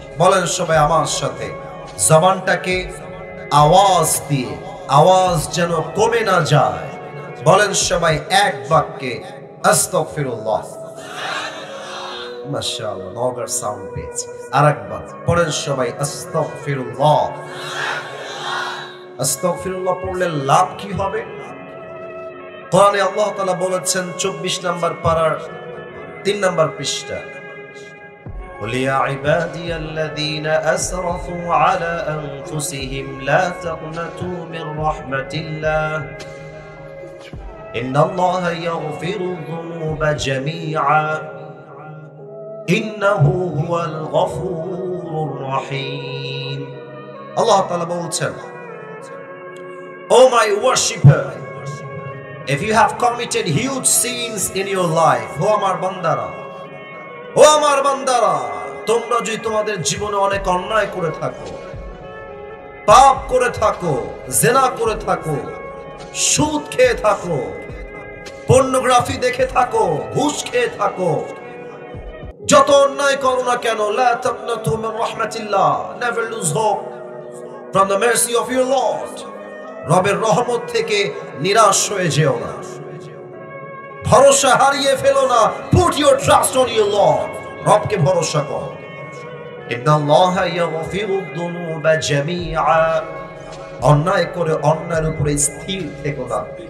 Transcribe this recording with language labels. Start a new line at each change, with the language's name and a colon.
Bangla: বলেন সবাই আমার সাথে, জবানটাকে আওয়াজ দিয়ে, আওয়াজ যেন কমে না যায়। বলেন সবাই এক বাক্যে আস্তাগফিরুল্লাহ। মাশাআল্লাহ, নওগাঁর সাউন্ড পেয়েছে। আরেকবার পড়েন সবাই আস্তাগফিরুল্লাহ। আস্তাগফিরুল্লাহ পড়লে লাভ কি হবে? কোরআনে আল্লাহ তাআলা বলেছেন 24 নম্বর পারার 3 নম্বর পৃষ্ঠা,
Arabic: قل يا عبادي الذين أسرفوا على أنفسهم لا تقنطوا من رحمة الله إن الله يغفر الذنوب جميعا إنه هو الغفور الرحيم।
Bangla: আল্লাহ তাআলা বলছেন,
English: Oh my worshipper, if you have committed huge sins in your life,
Bangla: ও আমার বান্দারা, ও আমার বান্দারা, তোমরা যদি তোমাদের জীবনে অনেক অন্যায় করে থাকো, পাপ করে থাকো, জিনা করে থাকো, সুদ খেয়ে থাকো, পর্নোগ্রাফি দেখে থাকো, ঘুষ খেয়ে থাকো, যত অন্যায় করো না কেন,
Arabic: লা তাকনাতু মিন রাহমাতিল্লাহ,
English: never lose hope from the mercy of your Lord।
Bangla: রবের রহমত থেকে নিরাশ হয়ে যেও না, ভরসা হারিয়ে ফেলো না।
English: Put your trust on your Lord,
Bangla: রবকে ভরসা করো।
Arabic: ইন্নাল্লাহা ইয়াগফিরু যুনুবা জামিআ,
Bangla: অন্যায় করে অন্যায়ের উপরে স্থির থেকো না।